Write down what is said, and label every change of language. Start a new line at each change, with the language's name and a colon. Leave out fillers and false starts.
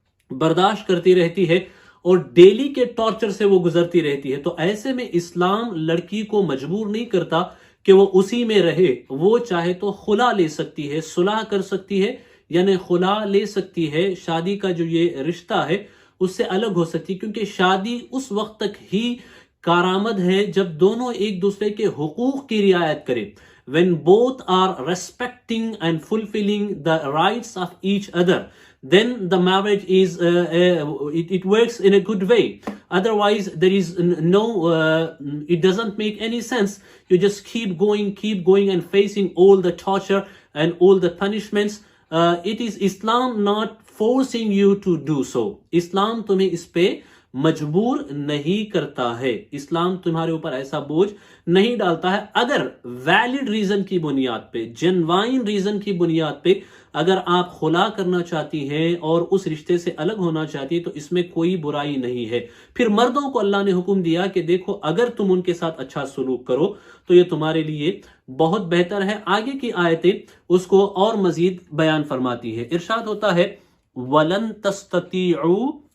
Urdu: برداشت کرتی رہتی ہے، اور ڈیلی کے ٹارچر سے وہ گزرتی رہتی ہے۔ تو ایسے میں اسلام لڑکی کو مجبور نہیں کرتا کہ وہ اسی میں رہے، وہ چاہے تو خلا لے سکتی ہے، صلح کر سکتی ہے، یعنی خلا لے سکتی ہے، شادی کا جو یہ رشتہ ہے اس سے الگ ہو سکتی ہے، کیونکہ شادی اس وقت تک ہی کارآمد ہے جب دونوں ایک دوسرے کے حقوق کی رعایت کریں۔
English: When both are respecting and fulfilling the rights of each other, then the marriage is it works in a good way. Otherwise there is no it doesn't make any sense. You just keep going and facing all the torture and all the punishments. It is Islam not forcing you to do so.
Urdu: Islam تمہیں اس پہ مجبور نہیں کرتا ہے، اسلام تمہارے اوپر ایسا بوجھ نہیں ڈالتا ہے۔ اگر
English: valid reason
Urdu: کی بنیاد پہ،
English: genuine reason
Urdu: کی بنیاد پہ اگر آپ خلا کرنا چاہتی ہیں اور اس رشتے سے الگ ہونا چاہتی ہیں تو اس میں کوئی برائی نہیں ہے۔ پھر مردوں کو اللہ نے حکم دیا کہ دیکھو اگر تم ان کے ساتھ اچھا سلوک کرو تو یہ تمہارے لیے بہت بہتر ہے۔ آگے کی آیتیں اس کو اور مزید بیان فرماتی ہے، ارشاد ہوتا ہے
Arabic: وَلَن تَسْتَطِيعُوا